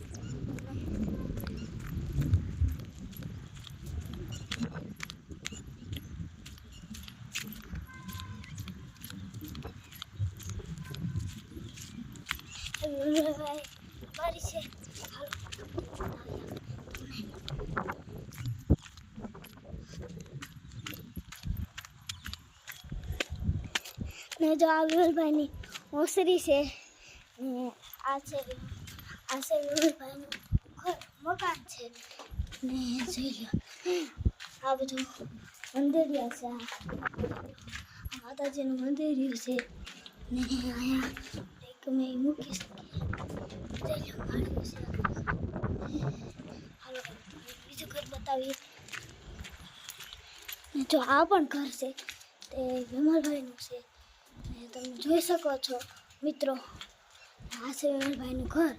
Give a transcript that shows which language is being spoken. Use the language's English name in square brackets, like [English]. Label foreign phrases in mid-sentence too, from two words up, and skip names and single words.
[Gujarati] વિમલ ભાઈ બારી સે ને જો આ વિમલ ભાઈ ની ઓસરી સે આસે વિમલ ભાઈ નુ ઘર મકાન છે ને જોઈ લ્યો આ બધું મંદિરિયા છે માતાજીનું મંદિરિયું છે ને અહીંયા એક મેં મૂકી જોઈ લ્યો માળ્યું છે। હાલો બીજું ઘર બતાવીએ ને જો આ પણ ઘર છે તે વિમલભાઈનું છે ને તમે જોઈ શકો છો મિત્રો આ છે વિમલભાઈનું ઘર।